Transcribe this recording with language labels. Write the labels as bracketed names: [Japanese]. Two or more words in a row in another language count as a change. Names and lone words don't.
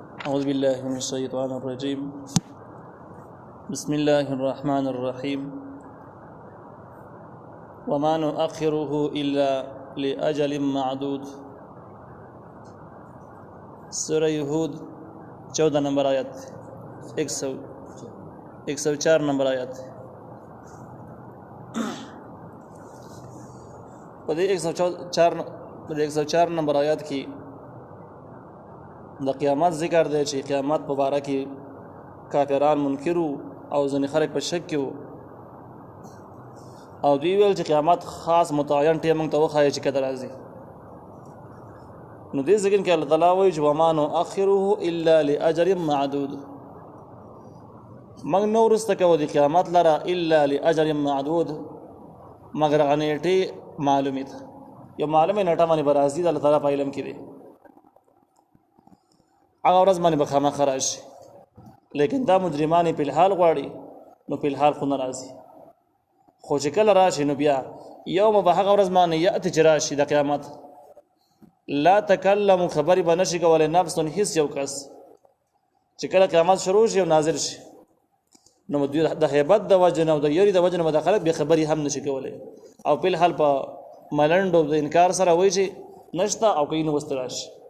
[Arabic] أعوذ بالله من الشيطان الرجيم بسم الله الرحمن الرحيم وما نؤخره إلا لأجل معدود [Pashto] سورہ یہود 14 نمبر آیت 104 نمبر آیت پدې 104 نمبر آیات کی د قیامت ذکر دی چې قیامت په باره کې کافران منکرو او ځینې خلک په شک کې وو او دوی ویل چې قیامت خاص متعین ټیم موږ ته وښایي چې کله راځي نو دې ځای کې الله تعالی وایي چې [Arabic] وما نؤخره الا لاجل معدود [Pashto] موږ نه وروسته کوو د قیامت لره [Arabic] الا لاجل معدود [Pashto] مګر هغه نیټې معلومې ده یو معلومه نیټه باندې به راځي د الله تعالی په علم کې دی هغه ورځ باندې به خامخا راشي لیکن دا مجرمان په الحال غواړي نو په الحال خو نه راځي خو چې کله راشي نو بیا یوم به هغه ورځ باندې یأتي چې راشي د قیامت [Arabic] لا تکلم [Pashto] خبرې به نشي کولی نفس هیڅ یو کس چې کله قیامت شروع شي او نازل شي نو دوی د هیبت د وجه نه او د یری د وجه نه به خلک بې خبرې هم نشي کولی او په الحال په ملنډ او د انکار سره وایي چې نشته او کوي نو وسته راشي